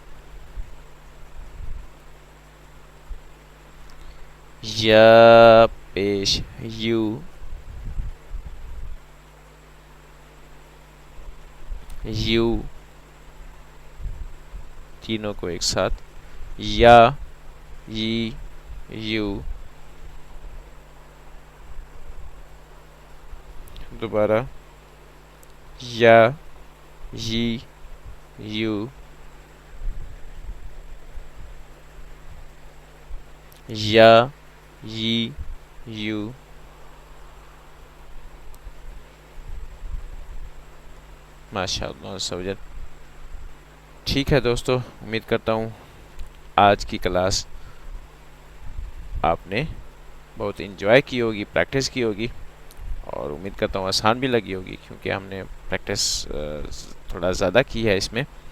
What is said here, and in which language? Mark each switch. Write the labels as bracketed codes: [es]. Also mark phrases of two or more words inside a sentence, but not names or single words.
[ur] یا پیش یو، یو، تینوں کو ایک ساتھ یا، یی، یو، دوبارہ یا، یی، یو، یا، یی، یو. [ar] ماشاء اللہ [ur] سوجت. ٹھیک ہے دوستو، امید کرتا ہوں آج کی کلاس آپ نے بہت انجوائے کی ہوگی، پریکٹس کی ہوگی، اور امید کرتا ہوں آسان بھی لگی ہوگی کیونکہ ہم نے پریکٹس تھوڑا زیادہ کی ہے اس میں.